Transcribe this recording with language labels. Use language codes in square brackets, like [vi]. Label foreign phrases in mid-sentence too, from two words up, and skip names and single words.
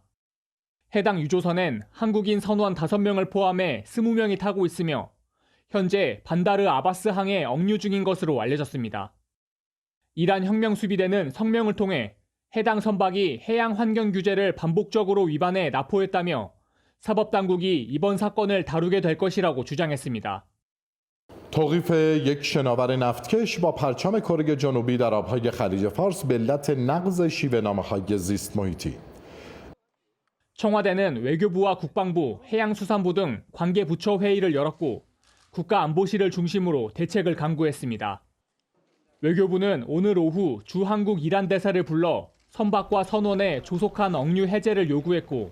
[ko] 해당 유조선엔 한국인 선원 5명을 포함해 20명이 타고 있으며 현재 반다르 아바스 항에 억류 중인 것으로 알려졌습니다. 이란 혁명수비대는 성명을 통해 해당 선박이 해양 환경 규제를 반복적으로 위반해 납포했다며 사법당국이 이번 사건을 다루게 될 것이라고 주장했습니다. [fa] توقیف یک شناور نفتکش با پرچم کره جنوبی در آبهای خلیج فارس به علت نقض شیوه‌نامه‌های زیست محیطی. [ko] 청와대는 외교부와 국방부, 해양수산부 등 관계 부처 회의를 열었고 국가안보실을 중심으로 대책을 강구했습니다. 외교부는 오늘 오후 주 한국 이란 대사를 불러 선박과 선원의 조속한 억류 해제를 요구했고